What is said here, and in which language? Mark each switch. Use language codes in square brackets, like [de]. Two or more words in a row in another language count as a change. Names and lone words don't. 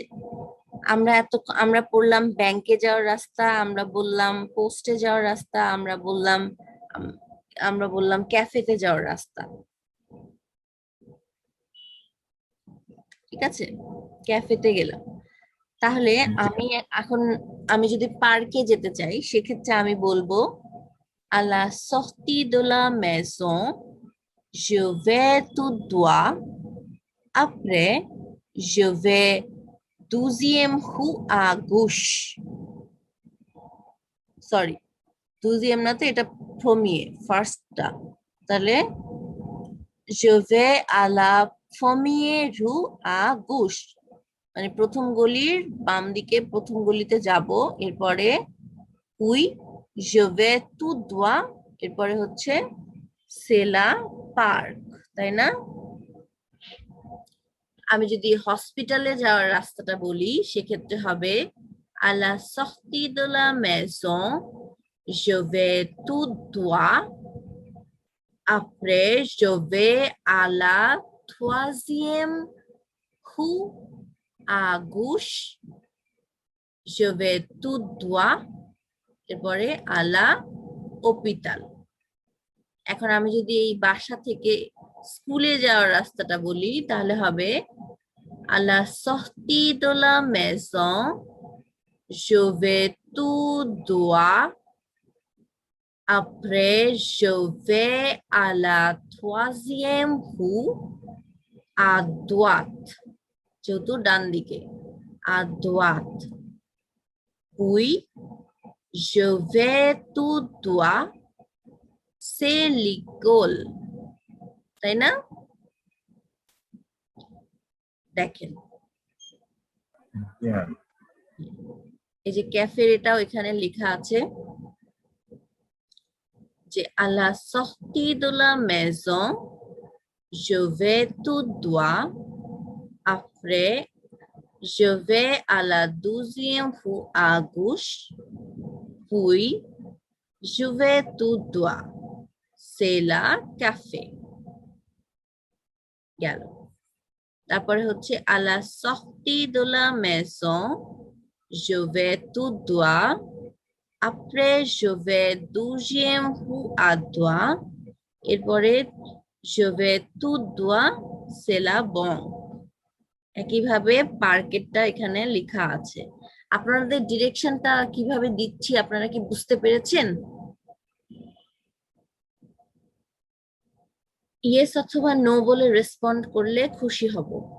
[bn] আমরা পড়লাম ব্যাংকে যাওয়ার রাস্তা, আমরা বললাম পোস্টে যাওয়ার রাস্তা, আম, আমরা বললাম ক্যাফেতে যাওয়ার রাস্তা, ঠিক আছে। ক্যাফেতে গেলাম। তাহলে আমি এখন আমি যদি পার্কে যেতে চাই সেক্ষেত্রে আমি বলবো [fr] à la sortie de la maison je vais tout droit, après je vais 12e rue à gauche, [bn] সরি 12e না তো, এটা প্রমিয়ে ফার্স্টটা। [fr] তাহলে je vais à la première rue à gauche, [bn] মানে প্রথম গলির বাম দিকে প্রথম গলিতে যাব, এরপরে উই [fr] je vais tout droit, [bn] এরপরে হচ্ছে [fr] c'est la parc, [bn] তাই না? আমি যদি হসপিটালে যাওয়ার রাস্তাটা বলি সেক্ষেত্রে হবে [fr] à la sortie de la maison je vais tout droit, après je vais à la troisième rue à gauche, je vais tout droit, [bn] এরপরে [fr] à la hôpital। [bn] এখন আমি যদি এই বাসা থেকে স্কুলে যাওয়ার রাস্তাটা বলি তাহলে হবে [fr] à la sortie de la maison je vais tout droit, après je vais à la troisième rue à droite, [bn] যেহেতু ডান দিকে [fr] à droite, puis je vais tout droit, c'est l'école, [bn] তাই না? দেখেন এই যে ক্যাফের এটাও এখানে লেখা আছে যে [fr] à la sortie de la maison je vais tout droit, après je vais à la 12e rue à gauche, puis je vais tout droit, c'est la café। [bn] গেল। তারপরে হচ্ছে [fr] à la sortie de la maison je vais tout droit, après je vais 12e rue à droite, [bn] এরপরে [fr] je vais tout droit, c'est la banque। [bn] একইভাবে পার্কেটটা এখানে লেখা আছে। আপনাদের ডিরেকশনটা কিভাবে দিচ্ছি আপনারা কি বুঝতে পেরেছেন? ইয়েস অথবা নো বলে রেসপন্ড করলে খুশি হব।